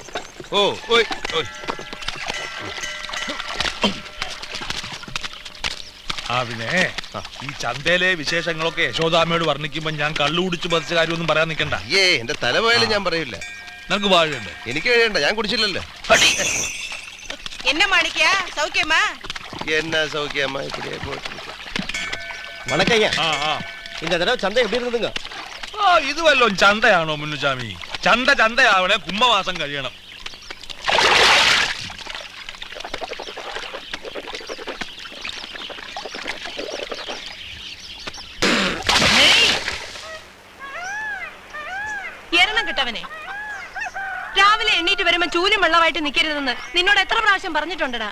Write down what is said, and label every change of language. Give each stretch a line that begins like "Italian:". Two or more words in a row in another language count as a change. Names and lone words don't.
Malayalam: ഓ ഓയ് ഓയ്. പിന്നെ ഈ ചന്തയിലെ വിശേഷങ്ങളൊക്കെ യശോദാമ്മയോട് വർണ്ണിക്കുമ്പോ ഞാൻ കള്ളു കുടിച്ച് പതിച്ച കാര്യമൊന്നും പറയാൻ നിൽക്കണ്ട. എന്റെ തല പോയാലും ഞാൻ പറയില്ല. നിനക്ക് വാഴയുണ്ട്, എനിക്ക് കഴിയണ്ട, ഞാൻ കുടിച്ചില്ലല്ലോ.
Tamil: என்ன மாணிக்கியா, சௌக்கியமா? என்ன சௌக்கியமா? இப்படியே போட்டு. வணக்கம் ஐயா. இந்த தடவை சந்தை எப்படி இருந்ததுங்க?
Malayalam: ഇത് വല്ലോ ചന്തയാണോ മുന്നുചാമി? ചന്തയാവണേ കുംഭമാസം കഴിയണം. എരണം കിട്ടവനെ, രാവിലെ എണ്ണീറ്റ് വരുമ്പോ ചൂലും വെള്ളമായിട്ട് നിക്കരുതെന്ന് നിന്നോട് എത്ര പ്രാവശ്യം പറഞ്ഞിട്ടുണ്ടടാ?